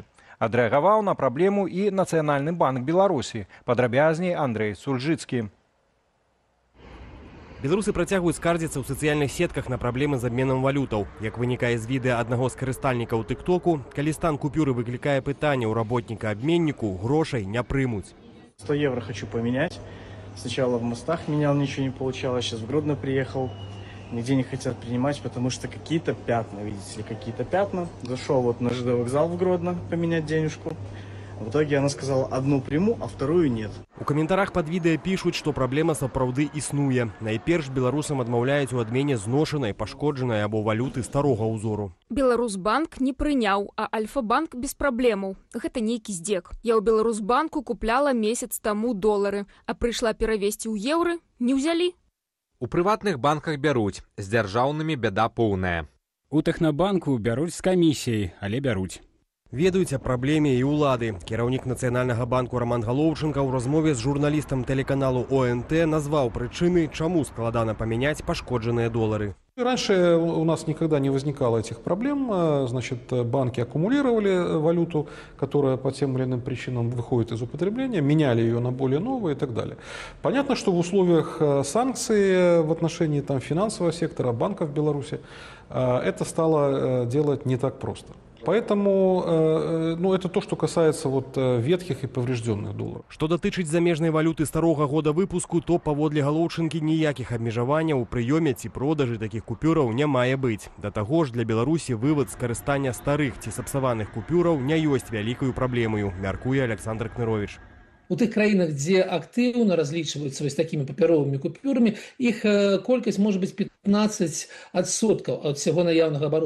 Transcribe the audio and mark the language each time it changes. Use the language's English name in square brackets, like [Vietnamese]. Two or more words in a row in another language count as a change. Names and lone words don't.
[Belarusian] Адрэагаваў на праблему і Нацыянальны банк Беларусі. Падрабязней Андрэй Сульжыцкі. Беларусы працягваюць скардзіцца ў сацыяльных сетках на праблемы з абменам валютаў. Як вынікае з відэа аднаго з карыстальнікаў тык-току, калі стан купюры выклікае пытанне ў работніка-абменніку, грошай не прымуць. [Russian] 100 евро хочу поменять. Сначала в Мостах менял, ничего не получалось. Сейчас в Гродно приехал. Нигде не хотят принимать, потому что какие-то пятна, видите ли, какие-то пятна. Зашел вот на ЖД вокзал в Гродно поменять денежку. В итоге она сказала, одну приму, а вторую нет. [Belarusian] У каментарах пад відэа пішуць, што праблема сапраўды існуе. Найперш беларусам адмаўляюць у адмене зношанай, пашкоджанай або валюты старога ўзору. Беларусбанк не прыняў, а Альфа-банк без праблемаў. Гэта нейкі здзек. Я ў Беларусбанку купляла месяц таму долары, а прыйшла перавесці ў еўры, не ўзялі. У прыватных банках бяруць, з дзяржаўнымі бяда поўная. У Тэхнабанку бяруць з камісіяй, але бяруць. Ведаюць аб праблеме і ўлады. Кіраўнік Нацыянальнага банку Роман Галоўчынка ў размове з журналістам тэлеканалу ОНТ назваў прычыны, чаму складана памяняць пашкоджаныя долары. [Russian] Раньше у нас никогда не возникало этих проблем. Значит, банки аккумулировали валюту, которая по тем или иным причинам выходит из употребления, меняли ее на более новые и так далее. Понятно, что в условиях санкций в отношении финансового сектора, банков в Беларуси, это стало делать не так просто. Поэтому это то, что касается ветхих и поврежденных долларов. [Belarusian] Што датычыць замежнай валюты старога года выпуску, то паводле Галоўчынкі ніякіх абмежаванняў у прыёме ці продажы такіх купюраў не мае быць. Да таго ж для Беларусі вывад з карыстання старых ці сапсаваных купюраў не ёсць вялікаю праблемаю, мяркуе Александр Кнырович. У тых краінах, дзе актыўна разлічваюцца вось такімі папяровымі купюрамі, іх колькасць можа быць 15% ад усяго наяўнага абароту.